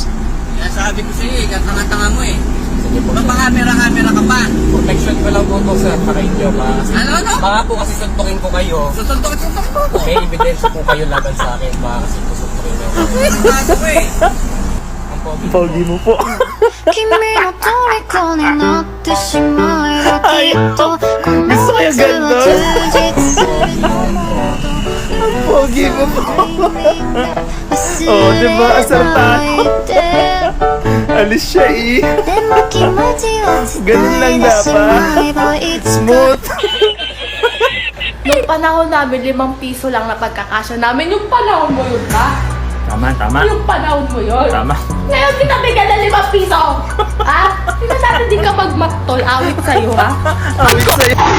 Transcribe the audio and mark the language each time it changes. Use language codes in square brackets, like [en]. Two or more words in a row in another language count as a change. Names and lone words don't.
[tl] Kaya sabi ko sa'yo, tanga-tanga mo eh. Sige po, sir. Mapakamera-kamera ka pa. Protection ko lang po to, sir, para inyo. Ano? Baka po kasi suntukin ko kayo. Susuntok mo. May ebidensya po kayo laban sa akin. Baka kasi po suntukin nyo. Ano ko eh. Ang pogi. Pogi mo po. [ja] 君の虜になってしまえばきっとこの [tl] Gusto ko yung [ja] 夏は [tl] ganda. [ja] 充実するよ [tl] Pogi mo po. [ja] 忘 [tl] Oh, [ja] れ [tl] diba? Asartan. [ja] ないで [tl] Alis siya eh. [ja] でも気持ちを伝 [tl] Ganun lang [ja] えてしまえばいつか [tl] Smooth. Nung panahon namin, 5 piso lang na pagkakasya namin. Yung panahon mo yun ka? Tama, tama. Yung panahon mo yun? Tama. Ngayon, pinabigyan na 5 piso! Ha? Hindi natin di ka magmaktol. Awit sa'yo, ha? Awit sa'yo.